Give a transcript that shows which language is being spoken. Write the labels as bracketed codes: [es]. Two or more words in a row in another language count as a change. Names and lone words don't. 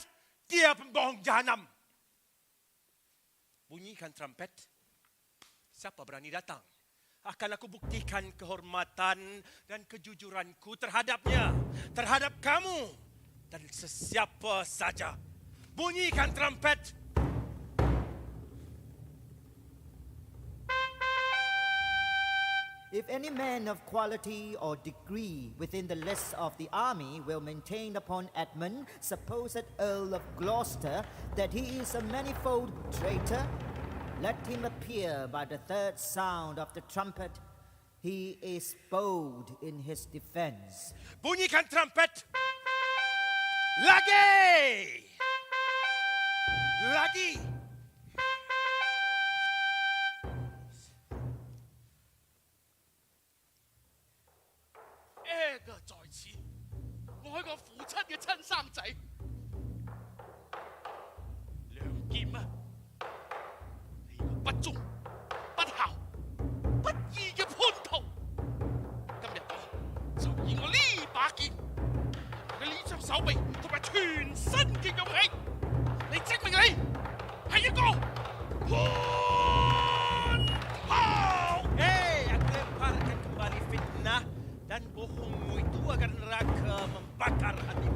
[ms] Dia pembohong jahanam. Bunyikan trompet. Siapa berani datang? Akan aku buktikan kehormatan dan kejujuranku terhadapnya, terhadap kamu dan sesiapa saja. Bunyikan trompet. [en] If any man of quality or degree within the lists of the army will maintain upon Edmund, supposed Earl of Gloucester, that he is a manifold traitor, let him appear by the third sound of the trumpet. He is bold in his defense. [ms] Bunyikan trompet. Lagi! Lagi! [yue] Edgar 在此，我係我父親嘅親生仔，梁劍啊！你個不忠、不孝、不義嘅叛徒，今日我就以我呢把劍、我嘅呢雙手臂同埋全身嘅勇氣，嚟證明你係一個叛徒。 [ms] Aku lemparkan kembali fitnah dan bohongmu itu agar neraka membakar hatimu.